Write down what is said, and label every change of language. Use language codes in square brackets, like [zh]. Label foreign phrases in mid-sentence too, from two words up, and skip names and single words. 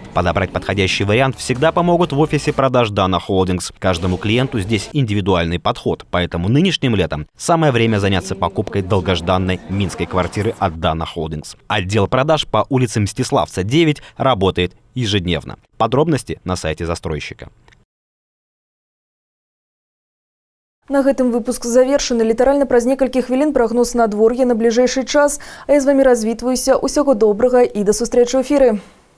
[ru] Подобрать подходящий вариант всегда помогут в офисе продаж Dana Holdings. Каждому клиенту здесь индивидуальный подход. Поэтому нынешним летом самое время заняться покупкой долгожданной минской квартиры от Dana Holdings. Отдел продаж по улице Мстиславца, 9 работает ежедневно. Подробности на сайте застройщика. [be] На гэтым выпуск завершаны. Літаральна праз некалькі хвілін прагноз надвор'я на бліжэйшы час. А я з вамі развітваюся. Усяго добрага і да сустрэчы ў эфіры.